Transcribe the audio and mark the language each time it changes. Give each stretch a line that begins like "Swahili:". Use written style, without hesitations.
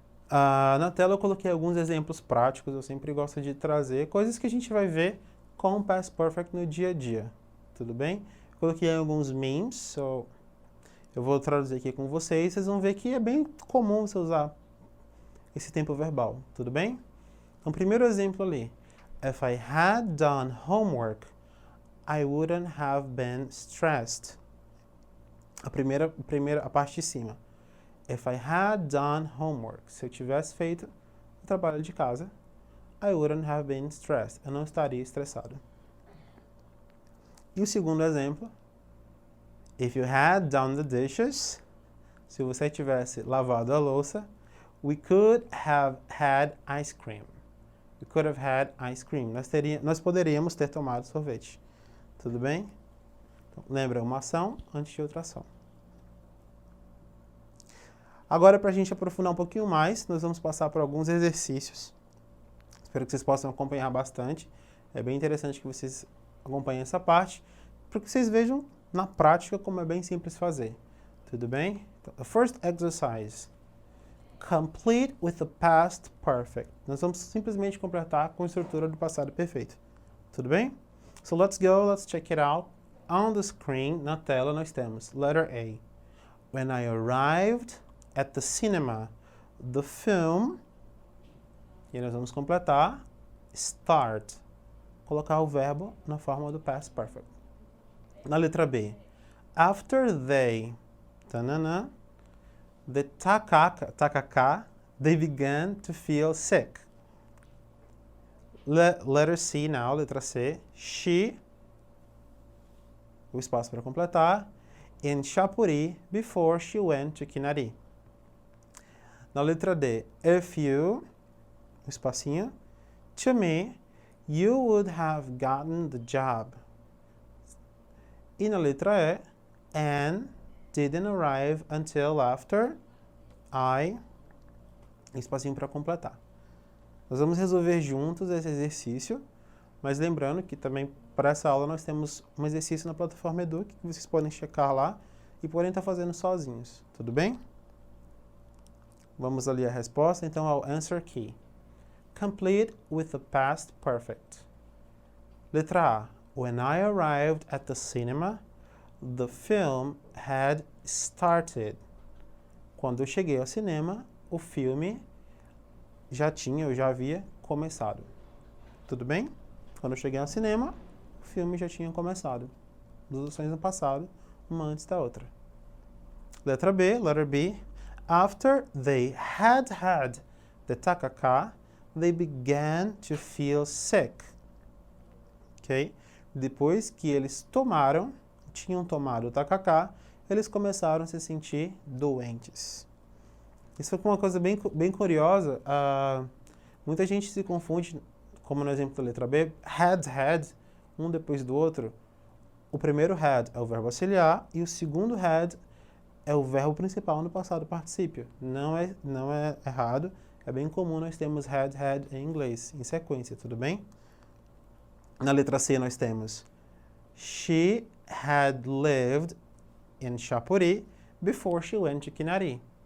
Portuguese: Na tela eu coloquei alguns exemplos práticos, eu sempre gosto de trazer coisas que a gente vai ver com o Past Perfect no dia a dia, tudo bem? Eu coloquei alguns memes, so eu vou traduzir aqui com vocês. Vocês vão ver que é bem comum você usar esse tempo verbal, tudo bem? Então, primeiro exemplo ali.
English: If I had done homework, I wouldn't have been stressed.
Portuguese: A parte de cima.
English: If I had done homework.
Portuguese: Se eu tivesse feito o trabalho de casa,
English: I wouldn't have been stressed.
Portuguese: Eu não estaria estressado. E o segundo exemplo.
English: If you had done the dishes.
Portuguese: Se você tivesse lavado a louça,
English: we could have had ice cream. We could have had ice cream.
Portuguese: Nós poderíamos ter tomado sorvete. Tudo bem? Então, lembra, uma ação antes de outra ação. Agora, para a gente aprofundar um pouquinho mais, nós vamos passar por alguns exercícios. Espero que vocês possam acompanhar bastante. É bem interessante que vocês acompanhem essa parte, para que vocês vejam na prática como é bem simples fazer. Tudo bem? Então,
English: the first exercise. Complete with the past perfect.
Portuguese: Nós vamos simplesmente completar com a estrutura do passado perfeito. Tudo bem?
English: So let's go, let's check it out. On the screen,
Portuguese: na tela, nós temos
English: letter A. When I arrived at the cinema, the film,
Portuguese: e nós vamos completar,
English: start.
Portuguese: Colocar o verbo na forma do past perfect. Na letra B.
English: After they, tanana, the takaka, they began to feel sick. Letter C now,
Portuguese: letra C.
English: She,
Portuguese: o espaço para completar,
English: in Chapuri before she went to Kinari.
Portuguese: Na letra D.
English: If you,
Portuguese: o espacinho,
English: to me, you would have gotten the job.
Portuguese: E na letra E.
English: And didn't arrive until after I,
Portuguese: espacinho para completar. Nós vamos resolver juntos esse exercício, mas lembrando que também para essa aula nós temos um exercício na plataforma Eduque que vocês podem checar lá e podem estar fazendo sozinhos, tudo bem? Vamos ali a resposta, então ao answer key.
English: Complete with the past perfect.
Portuguese: Letra A.
English: When I arrived at the cinema, the film had started.
Portuguese: Quando eu cheguei ao cinema, o filme eu já havia começado. Tudo bem? Quando eu cheguei ao cinema, o filme já tinha começado. Duas ações no passado, uma antes da outra. Letra B, letter B.
English: After they had the takaka, they began to feel sick. Ok?
Portuguese: Depois que eles tinham tomado o tacacá, eles começaram a se sentir doentes. Isso foi uma coisa bem curiosa. Muita gente se confunde, como no exemplo da letra B, had, um depois do outro. O primeiro had é o verbo auxiliar e o segundo had é o verbo principal no passado particípio. Não é errado, é bem comum nós temos had em inglês, em sequência, tudo bem? Na letra C nós temos
English: She had lived in Chapuri before she went to Kinari.